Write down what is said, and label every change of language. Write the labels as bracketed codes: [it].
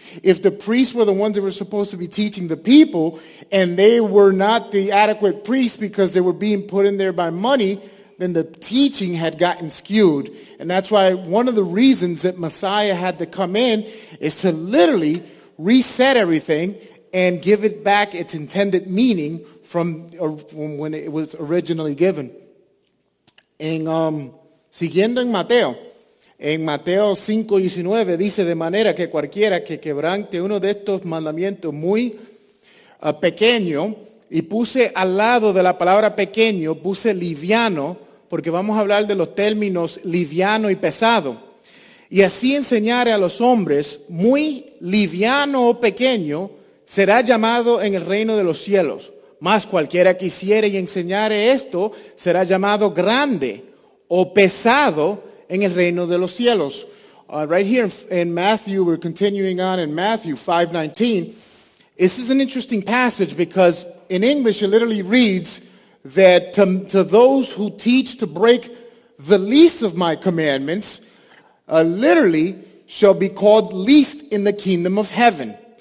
[en] If the priests were the ones that were supposed to be teaching the people, and they were not the adequate priests because they were being put in there by money, then the teaching had gotten skewed. And that's why one of the reasons that Messiah had to come in is to literally reset everything and give it back its intended meaning from when it was originally given. [es] Siguiendo en Mateo. En Mateo 5:19 dice, de manera que cualquiera que quebrante uno de estos mandamientos muy pequeño, y puse al lado de la palabra pequeño, puse liviano, porque vamos a hablar de los términos liviano y pesado. Y así enseñare a los hombres, muy liviano o pequeño, será llamado en el reino de los cielos. Mas cualquiera que hiciere y enseñare esto, será llamado grande o pesado en el reino de los cielos. [en] Right here in Matthew, we're continuing on in Matthew 5:19. This is an interesting passage because in English it literally reads that to those who teach to break the least of my commandments, literally shall be called least in the kingdom of heaven.